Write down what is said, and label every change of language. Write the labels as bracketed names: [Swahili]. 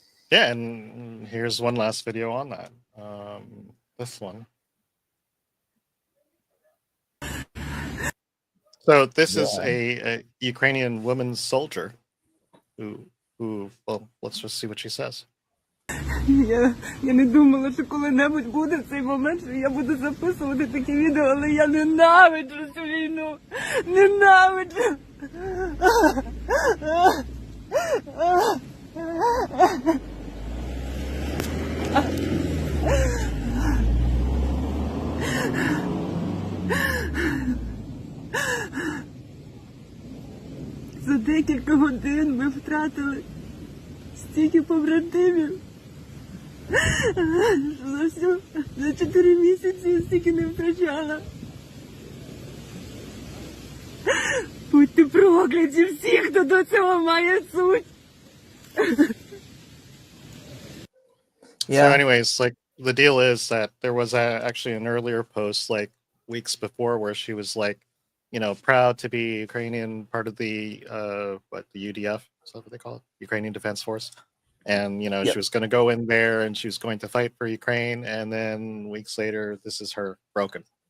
[English] Yeah, and here's one last video on that. This one. So this is a Ukrainian woman soldier who well, let's just see what she says. [Ukrainian] Я не думала, що коли-небудь буде цей момент, що я буду записувати такі відео, але я ненавиджу цю війну. Ненавиджу. За декілька годин ми втратили стільки побратимів. За 4 місяці я стільки не втрачала. Будьте прокляті всі, хто до цього має суть. [English] So anyways, like the deal is that there was actually an earlier post like weeks before where she was like, proud to be Ukrainian, part of the the UDF, is that what they call it? Ukrainian Defense Force. And she was going to go in there and she was going to fight for Ukraine, and then weeks later this is her broken.